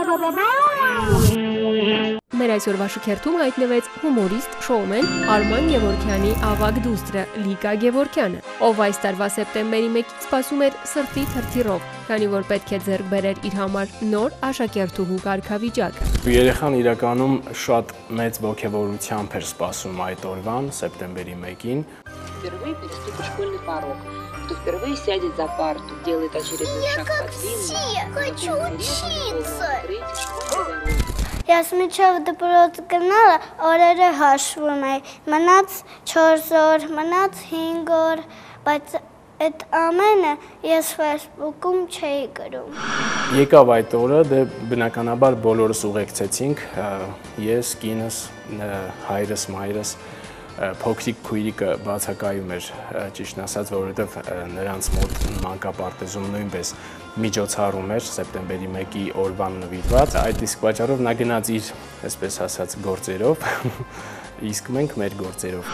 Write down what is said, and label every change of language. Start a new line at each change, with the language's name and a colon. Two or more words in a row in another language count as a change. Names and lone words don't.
Armenian: Մեր այսօրվա շքերթում հայտնվեց հումորիստ, շոումեն Արման Գևորգյանի ավագ դուստրը Լիկա Գևորգյանը, ով այս տարվա սեպտեմբերի 1-ից սպասում էր սրտի թրթիռով, քանի որ պետք է ձեռք բերեր իր համար նոր աշակերտուհու կարգավիճակը։ Երեխան իրականում շատ մեծ ողջավորությամբ էր սպասում այդ օրվան, սեպտեմբերի 1-ին։
Russian: Впервые переступит школьный порог, кто впервые сядет за парту, делает очередной шаг по длинной, хочу учиться.
Armenian: Ես միջև դպրոց գնալը օրերը հաշվում էի, մնաց 4 օր, մնաց 5 օր, բայց այդ ամենը ես Facebook-ում չէի գրում։ Եկավ այդ օրը, դե բնականաբար բոլորս ուղեկցեցինք, ես, կինս, հայրս, մայրս, փոքրիկ քույրիկը բացակայում էր, ճիշտն ասած, որովհետև նրանց մոտ մանկապարտեզում նույնպես միջոցառում էր սեպտեմբերի 1-ի օրվան նվիրված, այդ իսկ պատճառով նա գնաց իր, այսպես ասած, գործերով, իսկ մենք մեր գործերով։